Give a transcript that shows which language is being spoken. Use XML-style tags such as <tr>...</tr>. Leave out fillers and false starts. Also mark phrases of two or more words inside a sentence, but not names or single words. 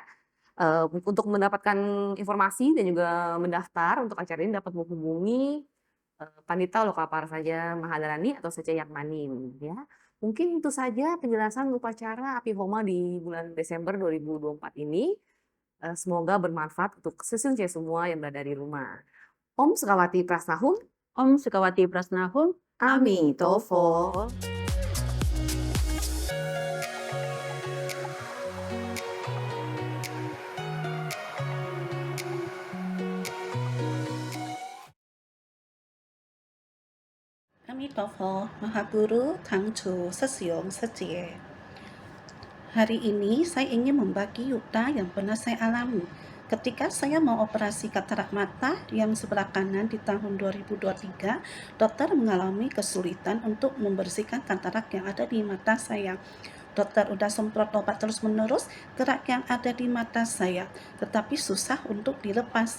<id>Untuk mendapatkan informasi dan juga mendaftar untuk acara ini dapat menghubungi, Pandita Lokaparsaja Mahadarani atau Sece Yakmanin ya. Mungkin itu saja penjelasan upacara Api Homa di bulan Desember 2024 ini. Semoga bermanfaat untuk sesunce semua yang berada di rumah. Om Sukawati Prasnahum, Om Sukawati Prasnahum, Ami Tofo. Amitofo, Mahaguru, Tangchu, Sesiong, Secie. Hari ini saya ingin membagi yuta yang pernah saya alami. Ketika saya mau operasi katarak mata yang sebelah kanan di tahun 2023, dokter mengalami kesulitan untuk membersihkan katarak yang ada di mata saya. Dokter udah semprot obat terus-menerus, kerak yang ada di mata saya, tetapi susah untuk dilepas.</id>